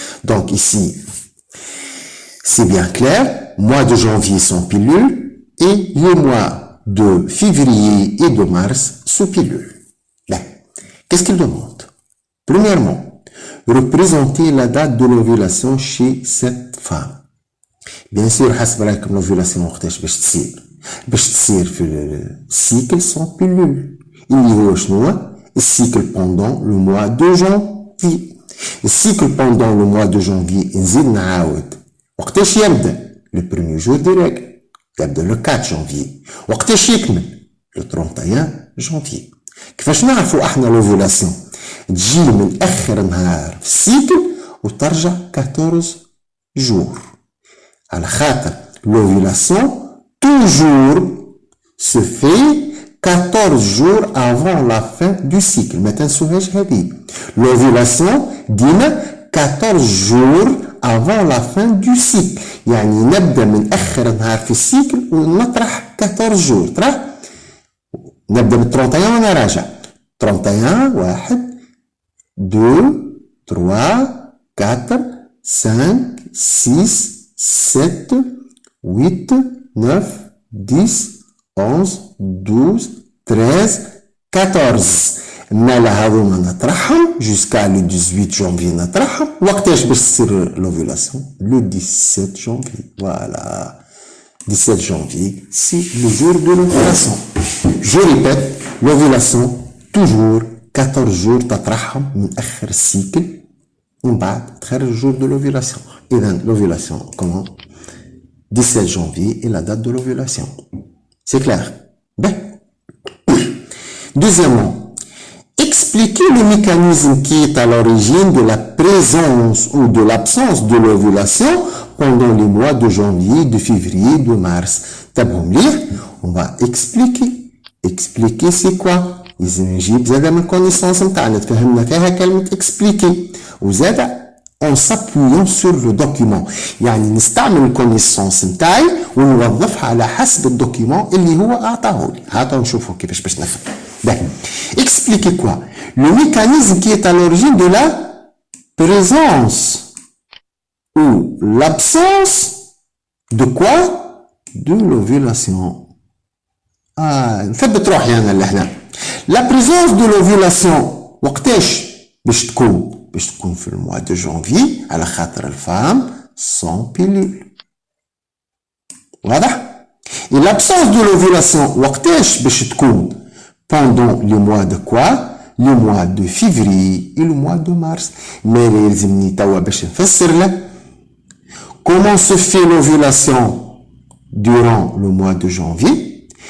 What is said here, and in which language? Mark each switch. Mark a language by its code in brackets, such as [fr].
[fr] Donc ici, c'est bien clair, mois de janvier sans pilule et le mois de février et de mars sous pilule. Bien, qu'est-ce qu'il demande? Premièrement, représenter la date de l'ovulation chez cette femme. Bien sûr, [ar] حسب رايكم l'ovulation وقتاش باش تصير؟ باش تصير في السيكل [fr] sans pilule. [ar] اللي هو شنو؟ السيكل [fr] pendant le mois de janvier. [ar] السيكل [fr] pendant le mois de janvier [ar] نزيد نعاود. وقتاش يبدا؟ [fr] le premier jour des règles. [ar] يبدا [fr] le 4 janvier. [ar] وقتاش يكمل؟ [fr] le 31 janvier. [ar] كيفاش نعرفوا احنا l'ovulation؟ تجي من اخر نهار في السيكل وترجع 14 جور على خاطر [fr] l'ovulation toujours se fait 14 jours avant la fin du cycle. [ar] ما تنسوهاش هذه. [fr] l'ovulation [ar] ديما [fr] 14 jours avant la fin du cycle. [ar] يعني نبدا من اخر نهار في السيكل ونطرح 14 جور. ترى نبدا من 31 وانا راجع 31 1 2, 3, 4, 5, 6, 7, 8, 9, 10, 11, 12, 13, 14. مالا هذوما نطرحهم [fr] jusqu'à le 18 janvier [ar] نطرحهم. وقتاش باش تصير l'ovulation? [fr] Le 17 janvier. Voilà. 17 janvier, c'est le jour de l'ovulation. Je répète, l'ovulation, toujours 14 jours [ar] تطرحهم من آخر السيكل ومن بعد تخرج الجور [fr] de l'ovulation. [ar] إذن [fr] l'ovulation comment? 17 janvier est la date de l'ovulation. C'est clair? Bien. Deuxièmement, expliquer le mécanisme qui est à l'origine de la présence ou de l'absence de l'ovulation pendant les mois de janvier, de février, de mars. On va expliquer. Expliquer c'est quoi? [ar] لازم نجيب زادا من connaissance نتاعنا تفهمنا فيها كلمة expliquer وزادا [fr] en s'appuyant sur le document. [ar] يعني نستعمل الكونيسونس نتاعي ونوظفها على حسب الدوكيمون اللي هو أعطاهولي. هاتوا نشوفوا كيفاش باش نفهم. [fr] Expliquer quoi? Le mécanisme qui est à l'origine de la présence ou l'absence de quoi? De l'ovulation. [ar] نثبت روحي أنا لهنا. [fr] La présence de l'ovulation [ar] وقتاش باش تكون في الموا دو جانفي على خاطر الفام [fr] sans pilule. [ar] واضح؟ [fr] Et l'absence de l'ovulation [ar] وقتاش باش تكون [fr] pendant les mois de quoi? Le mois de février et le mois de mars. Mais [ar] يلزمني توا باش نفسر لك [fr] comment se fait l'ovulation durant le mois de janvier.